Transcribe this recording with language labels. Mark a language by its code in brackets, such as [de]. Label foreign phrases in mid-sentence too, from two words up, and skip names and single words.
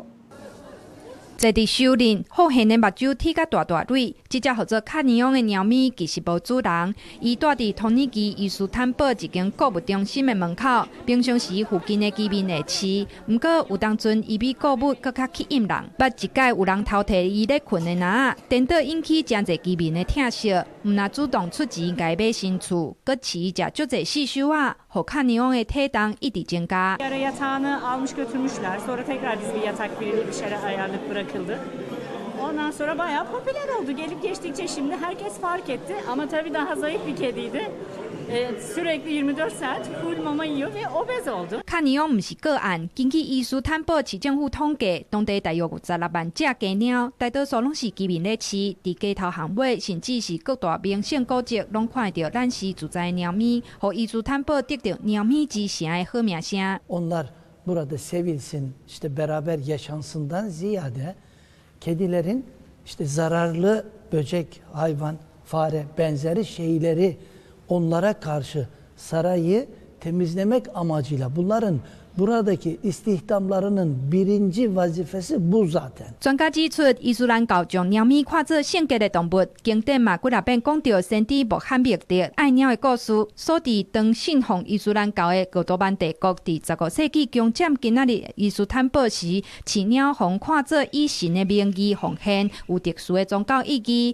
[nan] 在地首领好现的目睭剃甲大大蕊，这只叫做卡尼昂的猫咪其实无主人，伊住伫土耳其伊斯坦堡一间购物中心的门口，平常时附近的居民会饲，不过有当阵伊比购物更较吸引人。捌一届有人偷摕伊咧困的篮仔，颠倒引起真侪居民的疼惜，毋但主动出钱甲伊买新厝，阁饲伊食足侪细手仔，互卡尼昂的体重一直增加。 [tr] Yatağını almış götürmüşler. Sonra tekrar biz bir yatak bir şeyler ayarlayıp bırakıldı. Ondan sonra bayağı popüler oldu. Gelip geçtikçe şimdi herkes fark etti. Ama tabii daha zayıf bir kediydi. Sürekli 24 saat full mama yiyor ve obez oldu. [nan] 卡尼昂毋是个案，根据伊斯坦堡市政府统计，当地大约有16万只家猫，大多数拢是居民咧饲，伫街头巷尾，甚至是各大明星古迹，拢看到咱是住在猫咪，互伊斯坦堡得到猫咪之城的好名声。 [tr] Onlar burada sevilsin, işte beraber yaşansından ziyade kedilerin işte zararlı böcek, hayvan, fare benzeri şeyleri onlara karşı sarayı temizlemek amacıyla bunların buradaki istihdamlarının birinci vazifesi bu zaten. [nan] 专家指出，伊斯兰教将猫咪看作圣洁的动物，经典嘛几若遍讲到先知穆罕默德爱猫的故事。所伫当信奉伊斯兰教的鄂图曼帝国，伫15世纪攻占今仔日伊斯坦堡时，饲鸟互看作以神的名义奉献，有特殊的宗教意义。